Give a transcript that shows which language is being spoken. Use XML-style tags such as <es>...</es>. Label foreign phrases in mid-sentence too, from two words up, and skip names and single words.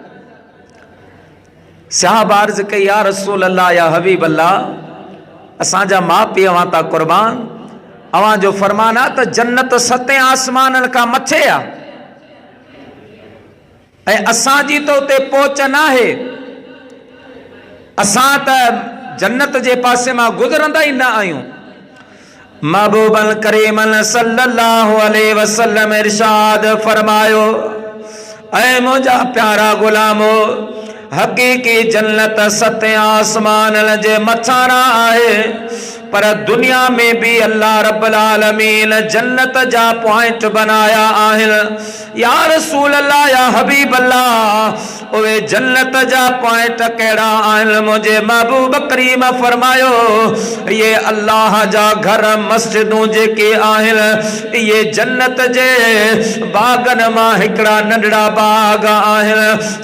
<sd>सहाबा अर्ज़ कई,</sd> <ar>يا رسول الله، يا حبيب الله,</ar> <sd>असांजा माउ पीउ अवां ता क़ुर्बान, अवां जो फरमान आहे त जन्नत 7 आसमाननि खां मथे आहे ऐं असांजी त उते पहुच न आहे, असां त जन्नत जे पासे मां गुज़रंदा ई न आहियूं। महबूबन करीमन</sd> <ar>صلى الله عليه وسلم</ar> <sd>इरशाद फरमायो, ऐ मुंहिंजा प्यारा गुलामो, हकीकी जन्नत 7 आसमाननि जे मथां आहे, पर दुनिया में भी</sd> <ar>الله رب العالمين</ar> <sd>जन्नत जा पॉइंट बनाया आहिनि।</sd> <ar>يا رسول الله، يا حبيب الله,</ar> <sd>उहे जन्नत जा पॉइंट कहिड़ा आहिनि? मुंहिंजे महबूब करीम फरमायो, ये अल्लाह जा घर मस्जिदूं जेके आहिनि, ये जन्नत जे बागनि मां हिकिड़ा नंढड़ा बाग आहिनि।</sd>